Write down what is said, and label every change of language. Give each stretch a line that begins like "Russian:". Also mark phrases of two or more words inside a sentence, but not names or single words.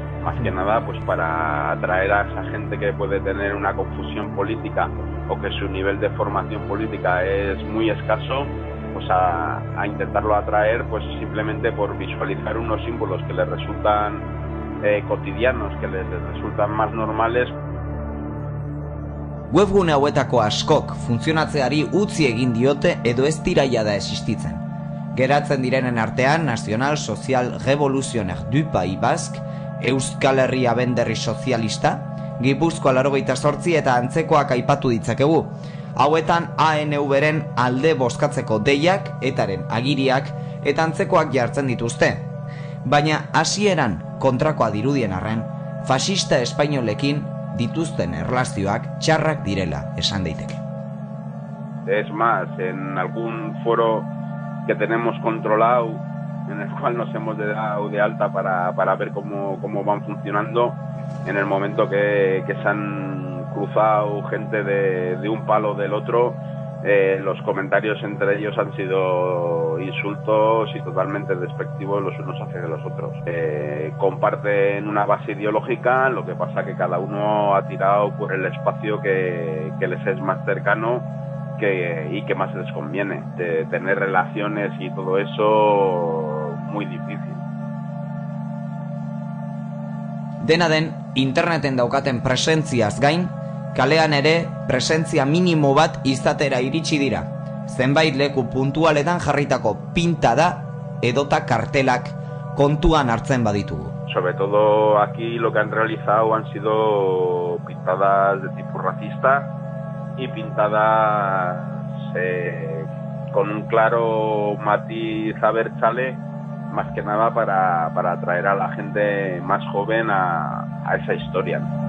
Spanish: Más que nada pues para atraer a esa gente que puede tener una confusión política o que su nivel de formación política es muy escaso, pues a intentarlo atraer pues simplemente por visualizar unos símbolos que les resultan cotidianos, que les resultan más normales.
Basque: Webgune hauetako askok funtzionatzeari utzi egin diote edo ez dira jada existitzen. Geratzen direnen artean Nacional Social Revolutionnaire du Pays Basque, Euskal Herria Benderri Sozialista, Gipuzkoa 88 eta antzekoak aipatu ditzakegu. Hauetan ANV-ren alde bozkatzeko deiak, etaren agiriak eta antzekoak jartzen dituzte. Baina hasieran kontrakoa dirudien arren, fasista espainolekin dituzten erlazioak txarrak direla esan daiteke.
Spanish: Es más, en algún foro que tenemos controlado, en el cual nos hemos dado de alta para ver cómo van funcionando, en el momento que se han cruzado gente de un palo del otro, los comentarios entre ellos han sido insultos y totalmente despectivos los unos hacia los otros. Comparten una base ideológica, lo que pasa que cada uno ha tirado por el espacio que les es más cercano y que más les conviene. De tener relaciones y todo eso muy difícil.
Basque: Dena den, interneten daukaten presentziaz gain, kalean ere presentzia minimo bat izatera iritsi dira. Zenbait leku puntualetan jarritako pinta da edota kartelak kontuan hartzen baditugu.
Spanish: Sobre todo aquí lo que han realizado han sido pintadas de tipo racista y pintadas con un claro matiz abertzale, más que nada para atraer a la gente más joven a esa historia.